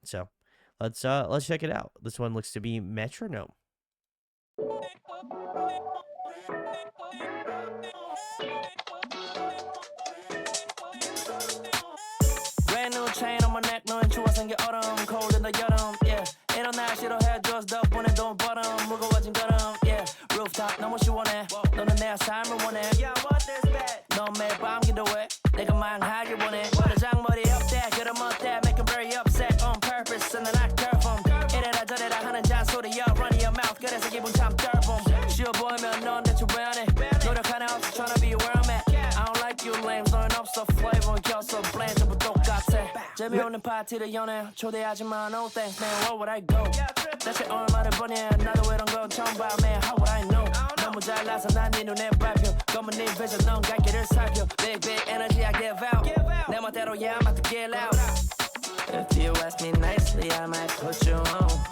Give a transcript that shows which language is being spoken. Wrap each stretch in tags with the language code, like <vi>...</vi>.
<en>So let's check it out. This one looks to be Metronome. Brand new chain on my neck, knowing</en> <ko>추워진 게 얼음,</ko> <en>cold in the 여름, yeah.</en> <ko>이런 날씨로 해줘서 덕분에 돈 벌음, 무거워진 걸음, yeah. Rooftop 너무 시원해, 너는 내 삶을 원해.</ko> <en>Yeah, I want this bad.</en> <ko>넌 매일 밤 기도해, 내가 망하길 원해. 장머리 upset, 그럼 어때?</ko> <en>Make him very upset on purpose, and then I curve him.</en> <ko>이래라 저래라 하는 잔소리야,</ko> <en>run your mouth,</en> <ko>그래서 기분 참 더블. 쉬워 보이면 넌 대체 왜 안 해? 노력 하나 없이</ko> <en>tryna be where I'm at. I don't like you lames,</en> <ko>너는 없어</ko> <en>flavor,</en> <ko>껴서</ko> <en>blame,</en> <ko>전부 똑같아. 재미없는 파티를 연해, 초대하지마,</ko> <en>no thanks, man, where would I go?</en> <ko>대체 얼마를 버냐, 나도 이런 거 처음 봐,</ko> <en>man, how would I know?</en> <ko>너무 잘나서 난 네 눈에 밟혀, 검은 네 vision, 넌 갈 길을 살펴.</ko> <en>Big energy I give out,</en> <ko>내 멋대로,</ko> <en>yeah, I'm about to get loud. If you ask me nicely, I might put you on.</en>